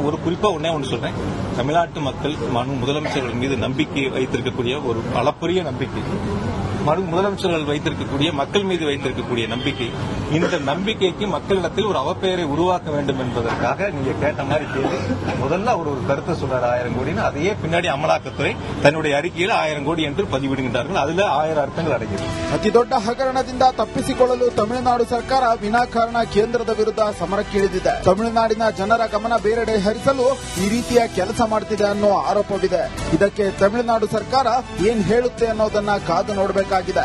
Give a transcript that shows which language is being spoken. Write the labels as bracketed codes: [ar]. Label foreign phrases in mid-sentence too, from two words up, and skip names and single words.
[ta] ஒரு குறிப்பா ஒன்னு சொல்றேன், தமிழ்நாட்டு மக்கள் முதலமைச்சர்கள் மீது நம்பிக்கை வைத்திருக்கக்கூடிய ஒரு அளப்பரிய நம்பிக்கை, முதலமைச்சர்கள் வைத்திருக்கக்கூடிய மக்கள் மீது வைத்திருக்கக்கூடிய நம்பிக்கை, இந்த நம்பிக்கைக்கு மக்களிடத்தில் ஒரு அவப்பெயரை உருவாக்க வேண்டும் என்பதற்காக நீங்க கேட்ட மாதிரி கேள்வி. முதல்ல அவர் ஒரு கருத்தை சொல்றாரு 1000 கோடின்னு, அதையே பின்னாடி அமலாக்கத்துறை தன்னுடைய அறிக்கையில் 1000 கோடி என்று பதிவிடுகின்றார்கள். [kn] அதுல 1000 ಅರ್ಥಗಳು ಅಡಗಿದೆ. ಅತಿ ದೊಡ್ಡ ಹಗರಣದಿಂದ ತಪ್ಪಿಸಿಕೊಳ್ಳಲು ತಮಿಳುನಾಡು ಸರ್ಕಾರ ವಿನಾಕಾರಣ ಕೇಂದ್ರದ ವಿರುದ್ಧ ಸಮರಕ್ಕಿಳಿದಿದೆ. ತಮಿಳುನಾಡಿನ ಜನರ ಗಮನ ಬೇರೆಡೆ ಹರಿಸಲು ಈ ರೀತಿಯ ಕೆಲಸ ಮಾಡುತ್ತಿದೆ ಅನ್ನೋ ಆರೋಪವಿದೆ. ಇದಕ್ಕೆ ತಮಿಳುನಾಡು ಸರ್ಕಾರ ಏನ್ ಹೇಳುತ್ತೆ ಅನ್ನೋದನ್ನ ಕಾದು ನೋಡಬೇಕಾಗಿದೆ.